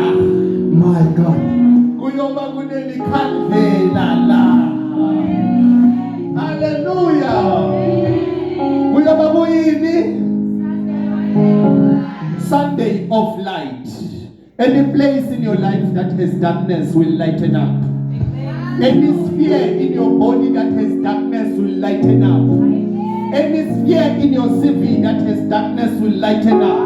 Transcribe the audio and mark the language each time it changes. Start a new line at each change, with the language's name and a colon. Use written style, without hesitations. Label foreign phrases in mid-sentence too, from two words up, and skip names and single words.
English: My God.
Zulu: Kuyoba kunelikhandlela la. Hallelujah. Kuyoba kuyini?
English: Sunday of light. Any place in your life that has darkness will lighten up. Any sphere in your body that has darkness will lighten up. Any sphere in your CV that has darkness will lighten up.